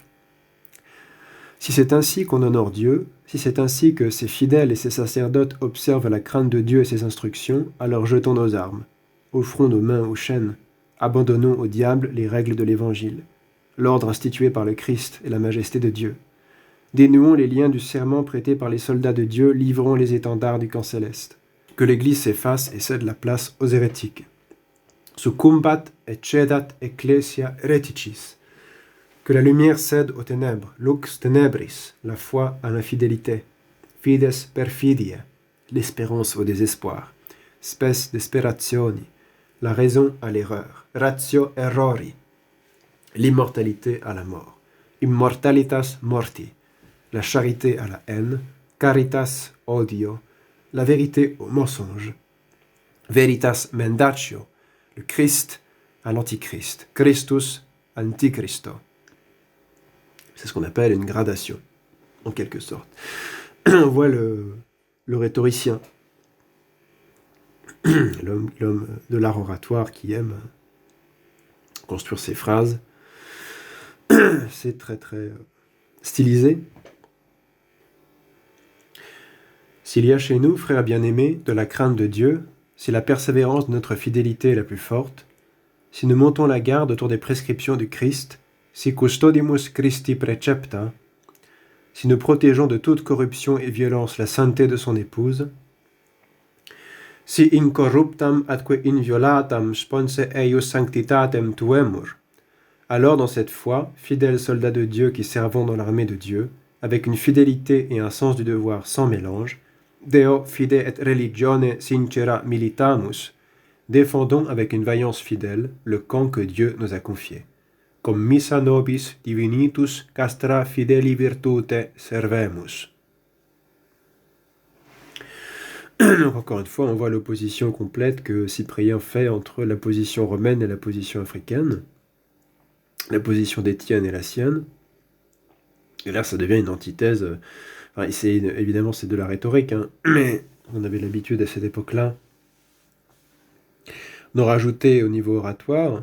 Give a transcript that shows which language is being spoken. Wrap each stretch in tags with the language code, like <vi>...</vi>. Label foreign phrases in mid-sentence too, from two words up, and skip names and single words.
<fr>Si c'est ainsi qu'on honore Dieu, si c'est ainsi que ses fidèles et ses sacerdotes observent la crainte de Dieu et ses instructions, alors jetons nos armes, offrons nos mains aux chaînes, abandonnons au diable les règles de l'Évangile, l'ordre institué par le Christ et la majesté de Dieu. Dénouons les liens du serment prêté par les soldats de Dieu, livrons les étendards du camp céleste. Que l'Église s'efface et cède la place aux hérétiques.</fr> <la>Succumbat et cedat ecclesia hereticis.</la> <fr>Que la lumière cède aux ténèbres,</fr> <la>lux tenebris,</la> <fr>la foi à l'infidélité,</fr> <la>fides perfidia,</la> <fr>l'espérance au désespoir,</fr> <la>spes desperationi,</la> <fr>la raison à l'erreur,</fr> <la>ratio errori,</la> <fr>l'immortalité à la mort,</fr> <la>immortalitas morti,</la> <fr>la charité à la haine,</fr> <la>caritas odio,</la> <fr>la vérité au mensonge,</fr> <la>veritas mendatio,</la> <fr>le Christ à l'Antichrist,</fr> <la>Christus antichristo.</la> <fr>C'est ce qu'on appelle une gradation, en quelque sorte. On voit le rhétoricien, l'homme de l'art oratoire qui aime construire ses phrases. C'est très très stylisé. S'il y a chez nous, frères bien-aimés, de la crainte de Dieu, si la persévérance de notre fidélité est la plus forte, si nous montons la garde autour des prescriptions du Christ,</fr> <la>si custodimus Christi precepta,</la> <fr>si nous protégeons de toute corruption et violence la sainteté de son épouse,</fr> <la>si incorruptam atque inviolatam sponse eius sanctitatem tuemur,</la> <fr>alors dans cette foi, fidèles soldats de Dieu qui servons dans l'armée de Dieu, avec une fidélité et un sens du devoir sans mélange,</fr> <la>Deo fide et religione sincera militamus,</la> <fr>défendons avec une vaillance fidèle le camp que Dieu nous a confié.</fr> <la>Comme missa nobis divinitus castra fideli virtute servemus.</la> <fr>Donc encore une fois, on voit l'opposition complète que Cyprien fait entre la position romaine et la position africaine, la position d'Étienne et la sienne. Et là, ça devient une antithèse. Enfin, évidemment, c'est de la rhétorique, hein, mais on avait l'habitude à cette époque-là d'en rajouter au niveau oratoire.</fr>